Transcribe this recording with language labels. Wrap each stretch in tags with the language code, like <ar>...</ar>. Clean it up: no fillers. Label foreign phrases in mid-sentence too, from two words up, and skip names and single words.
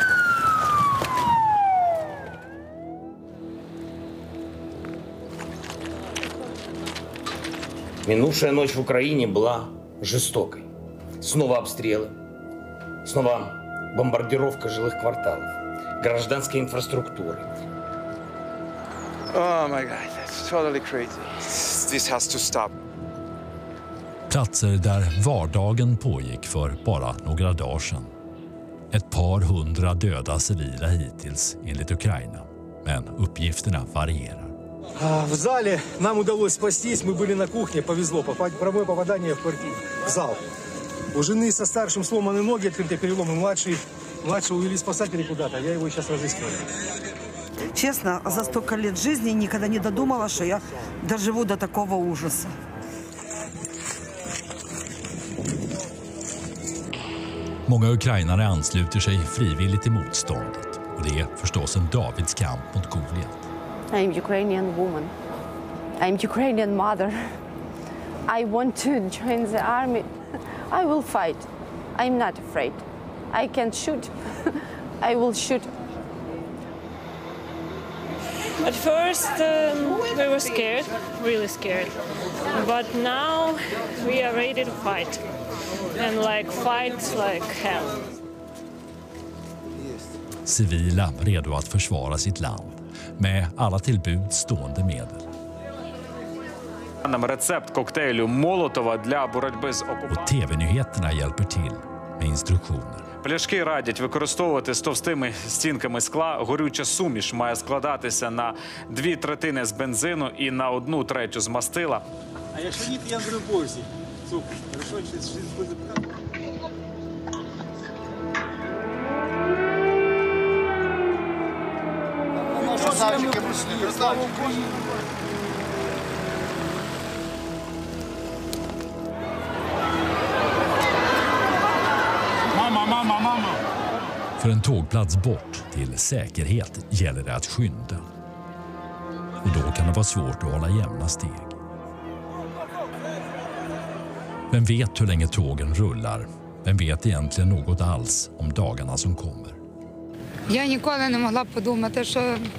<ru>Минувшая ночь в Украине была жестокой. Снова обстрелы, снова бомбардировка жилых кварталов, гражданской инфраструктуры.</ru> <en>Oh my God, that's totally crazy. This has to stop.</en> <sv>Platser där vardagen pågick för bara några dagar sedan. Ett par hundra döda civila hittills enligt Ukraina, men uppgifterna varierar.</sv> <ru>В зале нам удалось спастись, мы были на кухне, повезло, прямое попадание в зал. У жены со старшим сломаны ноги, открытые переломы, младший увели спасатели куда-то, я его сейчас разыскиваю. Честно, за столько лет жизни никогда не додумала, что я доживу до такого ужаса.</ru> <sv>Många ukrainare ansluter sig frivilligt till motståndet och det är förstås en Davids kamp mot Goliat.</sv> <en>I'm Ukrainian woman. I'm Ukrainian mother. I want to join the army. I will fight. I'm not afraid. I can shoot. I will shoot. At first we were scared, really scared. But now we are ready to fight. And fight like hell.</en> <sv>Civila redo att försvara sitt land med alla tillbud stående medel.</sv> <uk>Нам рецепт коктейлю Молотова для боротьби з окупацією.</uk> <sv>Och TV-nyheterna hjälper till med instruktioner.</sv> <uk>Пляшки радять використовувати з товстими стінками скла. Горюча суміш має складатися на 2/3 з бензину і на 1/3 з мастила. А якщо ні, то я зроблю повзі. Супер. Хорошо, через буде показати. Красавчики прийшли, красавчики.</uk> <sv>Mamma. För en tågplats bort till säkerhet gäller det att skynda. Och då kan det vara svårt att hålla jämna steg. Vem vet hur länge tågen rullar? Vem vet egentligen något alls om dagarna som kommer?</sv> <uk>Я ніколи не могла подумати, що</uk>